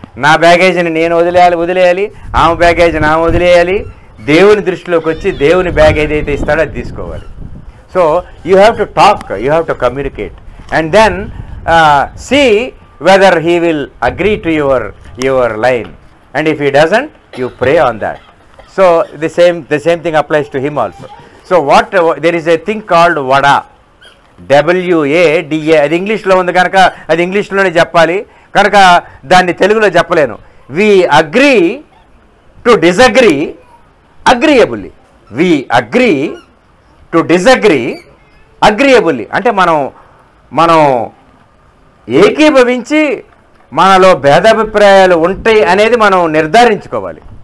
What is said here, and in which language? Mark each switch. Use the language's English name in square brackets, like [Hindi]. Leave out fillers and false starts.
[Telugu] నా బ్యాగేజ్ని నేను వదిలేయాలి, ఆమె బ్యాగేజ్ని ఆమె వదిలేయాలి. దేవుని దృష్టిలోకి వచ్చి దేవుని బ్యాగ్ ఏదైతే ఇస్తాడో అది తీసుకోవాలి. [English] So you have to talk, you have to communicate and then see whether he will agree to your line, and if he doesn't you pray on that. So the same thing applies to him also. So there is a thing called vada, WADA. [Telugu] అది ఇంగ్లీష్లో ఉంది కనుక అది ఇంగ్లీష్లోనే చెప్పాలి, కనుక దాన్ని తెలుగులో చెప్పలేను. [English] We agree to disagree agreeably. We agree to disagree agreeably. [Telugu] అంటే మనం ఏకీభవించి మనలో భేదాభిప్రాయాలు ఉంటాయి అనేది మనం నిర్ధారించుకోవాలి.